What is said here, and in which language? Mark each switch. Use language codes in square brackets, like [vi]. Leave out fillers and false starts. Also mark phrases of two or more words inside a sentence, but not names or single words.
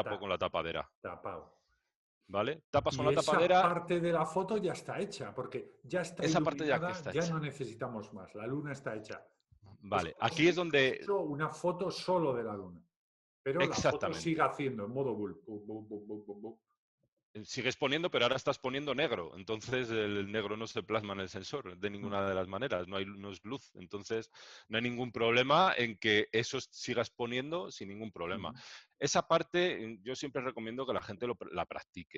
[es] tapo con taca, la tapadera, tapado. ¿vale? Tapas con Y la esa tapadera, parte de la foto ya está hecha, porque ya está esa parte ya que iluminada, está ya hecha. no necesitamos más. La luna está hecha. Es Vale, como si aquí es hubiésemos donde, hecho una foto solo de la luna. Pero la foto sigue exactamente, haciendo en modo bulb. Bu, bu, bu, bu, bu, bu. sigues poniendo, pero ahora estás poniendo negro. Entonces el negro no se plasma en el sensor de ninguna de las maneras, no es luz. Entonces no hay ningún problema en que eso sigas poniendo sin ningún problema. Ujú. Esa parte yo siempre recomiendo que la gente la practique,